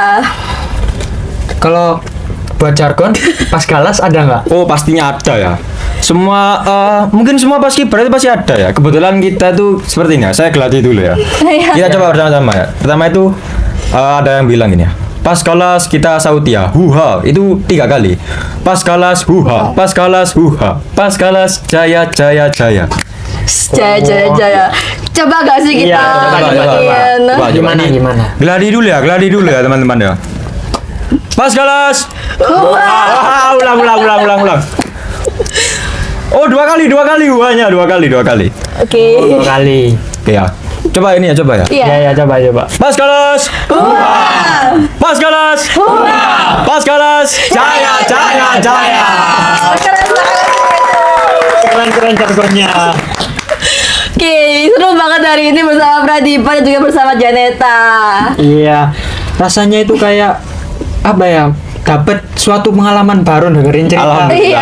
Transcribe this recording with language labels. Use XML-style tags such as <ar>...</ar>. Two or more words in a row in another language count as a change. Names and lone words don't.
<id>Kalau buat jargon pas Galas ada nggak? Oh pastinya ada ya. Semua mungkin semua Paskibra itu pasti ada ya. Kebetulan kita tuh seperti ini ya. Saya gelati dulu ya. Kita coba bersama-sama ya. Pertama itu ada yang bilang gini ya. Pas Galas kita sautia, huha itu 3 kali. Pas Galas huha, pas Galas huha, pas Galas jaya jaya jaya. Jaya jaya jaya. Coba gak sih kita Iya, coba, bikin? Gimana, Ini gimana? Geladi dulu ya teman-teman ya. Pas Galas. Wah, ulang. Oh, dua kali, huhanya 2 kali. Oke. 2 kali. Oke ya. Coba ini ya, coba ya. Iya. Ya, coba. Pas Galas. Pas Galas. Pas Galas. Jaya jaya jaya. Keren jargonnya. Oke, seru banget hari ini bersama Pradipa dan juga bersama Janeta. Iya, rasanya itu kayak apa ya? Dapat suatu pengalaman baru dengerin cerita Alhamdulillah,</id>